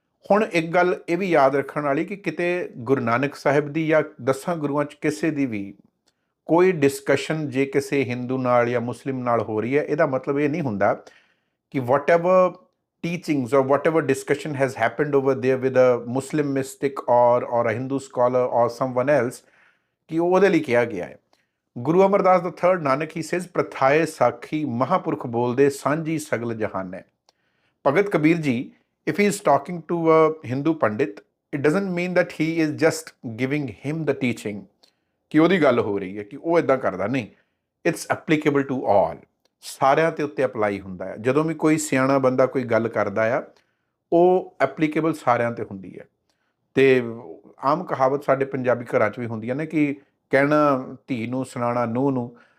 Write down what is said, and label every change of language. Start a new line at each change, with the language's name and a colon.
Punjabi: ਹੁਣ ਇੱਕ ਗੱਲ ਇਹ ਵੀ ਯਾਦ ਰੱਖਣ ਵਾਲੀ ਕਿ ਕਿਤੇ ਗੁਰੂ ਨਾਨਕ ਸਾਹਿਬ ਦੀ ਜਾਂ 10 ਗੁਰੂਆਂ 'ਚ ਕਿਸੇ ਦੀ ਵੀ ਕੋਈ ਡਿਸਕਸ਼ਨ ਜੇ ਕਿਸੇ ਹਿੰਦੂ ਨਾਲ ਜਾਂ ਮੁਸਲਿਮ ਨਾਲ ਹੋ ਰਹੀ ਹੈ, ਇਹਦਾ ਮਤਲਬ ਇਹ ਨਹੀਂ ਹੁੰਦਾ ਕਿ
English: whatever teachings or whatever discussion has happened over there with a Muslim mystic or a Hindu scholar or someone else,
Punjabi: ਕਿ ਉਹ ਉਹਦੇ ਲਈ ਕਿਹਾ ਗਿਆ ਹੈ। ਗੁਰੂ ਅਮਰਦਾਸ ਦਾ
English: third Nanak ਹੀ says,
Punjabi: ਪ੍ਰਥਾਏ ਸਾਖੀ ਮਹਾਂਪੁਰਖ ਬੋਲਦੇ ਸਾਂਝੀ ਸਗਲ ਜਹਾਨ ਹੈ।
English: Bhagat Kabir ji, if he is talking to a Hindu pandit, it doesn't mean that he is just giving him the teaching,
Punjabi: ਕਿ ਉਹਦੀ ਗੱਲ ਹੋ ਰਹੀ ਹੈ ਕਿ ਉਹ ਇੱਦਾਂ ਕਰਦਾ, ਨਹੀਂ।
English: it's applicable to all,
Punjabi: ਸਾਰਿਆਂ ਦੇ ਉੱਤੇ ਅਪਲਾਈ ਹੁੰਦਾ ਹੈ। ਜਦੋਂ ਵੀ ਕੋਈ ਸਿਆਣਾ ਬੰਦਾ ਕੋਈ ਗੱਲ ਕਰਦਾ ਆ, ਉਹ ਐਪਲੀਕੇਬਲ ਸਾਰਿਆਂ 'ਤੇ ਹੁੰਦੀ ਹੈ। ਅਤੇ ਆਮ ਕਹਾਵਤ ਸਾਡੇ ਪੰਜਾਬੀ ਘਰਾਂ 'ਚ ਵੀ ਹੁੰਦੀਆਂ ਨੇ ਕਿ ਕਹਿਣਾ ਧੀ ਨੂੰ, ਸੁਣਾਉਣਾ ਨੂੰਹ ਨੂੰ।